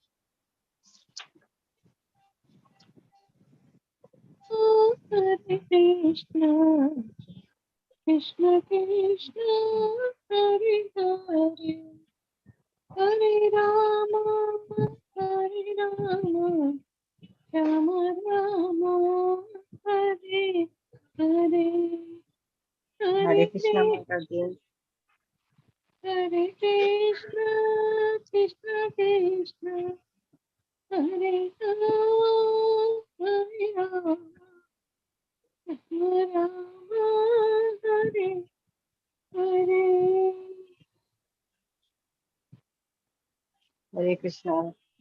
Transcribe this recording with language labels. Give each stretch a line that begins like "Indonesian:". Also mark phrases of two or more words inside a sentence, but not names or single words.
Sanskrit: ഹരേ കൃഷ്ണ കൃഷ്ണ കൃഷ്ണ ഹരേ ഹരേ, ഹരേ രാമ രാമ രാമ ഹരേ ഹരേ,
Malayalam: ഹരേ കൃഷ്ണ മാതാജി.
Sanskrit: ഹരേ കൃഷ്ണ കൃഷ്ണ കൃഷ്ണ ഹരേ രാമ ഹരേ രാമ രാമ ഹരേ ഹരേ.
Malayalam: ഹരേ കൃഷ്ണ.